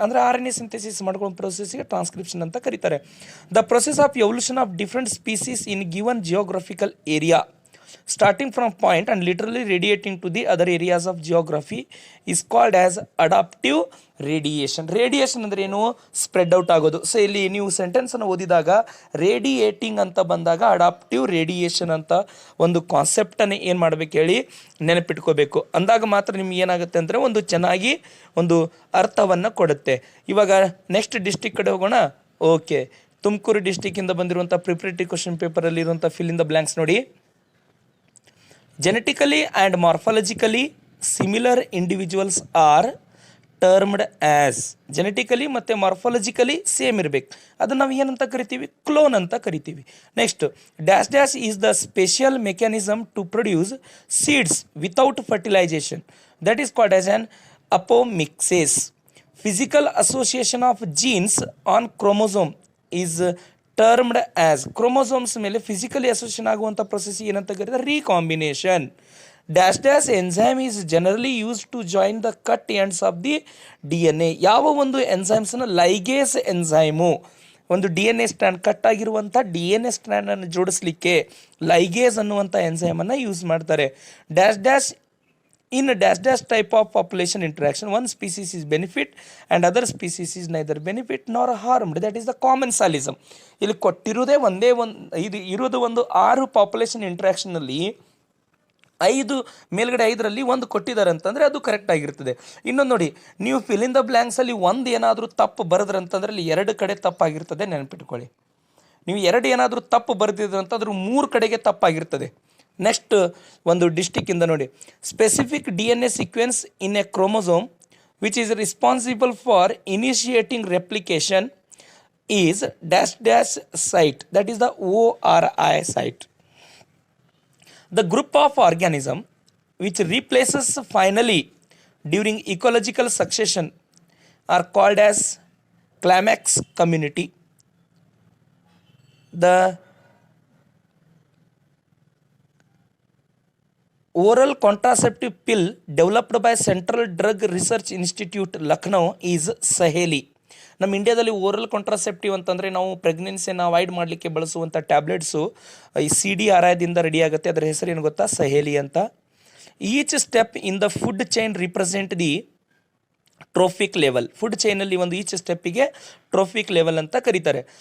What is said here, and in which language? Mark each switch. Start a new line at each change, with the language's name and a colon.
Kannada: ಅಂದರೆ RNA synthesis ಮಾಡ್ಕೊಳ್ಳೋ ಪ್ರೊಸೆಸ್ಗೆ transcription ಅಂತ ಕರೀತಾರೆ.
English: The process of evolution of different species in given geographical area starting from point and literally radiating to the other areas of geography is called as adaptive radiation.
Kannada: Radiation ಅಂದ್ರೆ ಏನು? Spread out ಆಗೋದು. So ಇಲ್ಲಿ ನೀವು ಸೆಂಟೆನ್ಸನ್ನು ಓದಿದಾಗ radiating ಅಂತ ಬಂದಾಗ adaptive radiation ಅಂತ ಒಂದು ಕಾನ್ಸೆಪ್ಟನ್ನು ಏನು ಮಾಡಬೇಕು ಹೇಳಿ? ನೆನಪಿಟ್ಕೋಬೇಕು. ಅಂದಾಗ ಮಾತ್ರ ನಿಮ್ಗೆ ಏನಾಗುತ್ತೆ ಅಂದರೆ ಒಂದು ಚೆನ್ನಾಗಿ ಒಂದು ಅರ್ಥವನ್ನು ಕೊಡುತ್ತೆ. ಇವಾಗ ನೆಕ್ಸ್ಟ್ ಡಿಸ್ಟಿಕ್ ಕಡೆ ಹೋಗೋಣ. ಓಕೆ, ತುಮಕೂರು ಡಿಸ್ಟಿಕ್ಕಿಂದ ಬಂದಿರುವಂಥ ಪ್ರಿಪರೇಟರಿ ಕ್ವಶನ್ ಪೇಪರಲ್ಲಿ ಇರುವಂಥ ಫಿಲ್ ಇನ್ ದ ಬ್ಲ್ಯಾಂಕ್ಸ್ ನೋಡಿ.
English: Genetically and morphologically similar individuals are termed as.
Kannada: Genetically ಮತ್ತು ಮಾರ್ಫಾಲಜಿಕಲಿ ಸೇಮ್ ಇರಬೇಕು, ಅದನ್ನು ನಾವು ಏನಂತ ಕರಿತೀವಿ? ಕ್ಲೋನ್ ಅಂತ ಕರಿತೀವಿ.
English: Next, dash dash is the special mechanism to produce seeds without fertilisation, that is called as an apomixis. Physical association of genes on chromosome is termed as.
Kannada: Chromosomes ಮೇಲೆ physically association ಆಗುವಂಥ process ಏನಂತ ಕರೀತಾರೆ? Recombination.
English: Dash dash enzyme is generally use to join the cut ends of the DNA.
Kannada: ಯಾವ ಒಂದು ಎನ್ಸೈಮ್ಸನ್ನು? ಲೈಗೇಸ್ enzyme. ಒಂದು DNA strand cut ಆಗಿರುವಂಥ DNA ಸ್ಟ್ರ್ಯಾಂಡನ್ನು ಜೋಡಿಸ್ಲಿಕ್ಕೆ ಲೈಗೇಸ್ ಅನ್ನುವಂಥ ಎನ್ಸೈಮನ್ನು use ಮಾಡ್ತಾರೆ.
English: Dash dash in a dash dash type of population interaction one species is benefit and other species is neither benefit nor harmed, that is the commensalism.
Kannada: ಇಲ್ಲಿ ಕೊಟ್ಟಿರೋದೇ ಇದು ಇರೋದು ಒಂದು 6 population ಇಂಟ್ರಾಕ್ಷನಲ್ಲಿ 5 ಮೇಲ್ಗಡೆ 5ರಲ್ಲಿ ಒಂದು ಕೊಟ್ಟಿದ್ದಾರೆ ಅಂತಂದರೆ ಅದು ಕರೆಕ್ಟ್ ಆಗಿರ್ತದೆ. ಇನ್ನೊಂದು ನೋಡಿ, ನೀವು ಫಿಲ್ ಇನ್ ದ ಬ್ಲ್ಯಾಂಕ್ಸಲ್ಲಿ ಒಂದು ಏನಾದರೂ ತಪ್ಪು ಬರೆದ್ರಂತಂದ್ರೆ ಅಲ್ಲಿ 2 ಕಡೆ ತಪ್ಪಾಗಿರ್ತದೆ, ನೆನಪಿಟ್ಕೊಳ್ಳಿ. ನೀವು 2 ಏನಾದರೂ ತಪ್ಪು ಬರೆದಿದ್ರಂತ ಅದ್ರ 3 ಕಡೆಗೆ ತಪ್ಪಾಗಿರ್ತದೆ.
English: next
Kannada: ಒಂದು ಡಿಸ್ಟಿಕ್ಕಿಂದ ನೋಡಿ.
English: Specific DNA sequence in a chromosome which is responsible for initiating replication is dash dash site, that is the ORI site. The group of organism which replaces finally during ecological succession are called as climax community. The oral contraceptive pill developed by Central Drug Research Institute, Lucknow is Saheli.
Kannada: ನಮ್ಮ ಇಂಡಿಯಾದಲ್ಲಿ oral contraceptive ಅಂತಂದರೆ ನಾವು ಪ್ರೆಗ್ನೆನ್ಸಿಯನ್ನು avoid ಮಾಡಲಿಕ್ಕೆ ಬಳಸುವಂಥ tablets ಈ CDRI ದಿಂದ ready ಆಗುತ್ತೆ. ಅದರ ಹೆಸರು ಏನು ಗೊತ್ತಾ? ಸಹೇಲಿ ಅಂತ.
English: Each step in the food chain represent the trophic level.
Kannada: Food ಚೈನಲ್ಲಿ ಒಂದು ಈಚ್ ಸ್ಟೆಪ್ಪಿಗೆ ಟ್ರೋಫಿಕ್ ಲೆವೆಲ್ ಅಂತ ಕರೀತಾರೆ.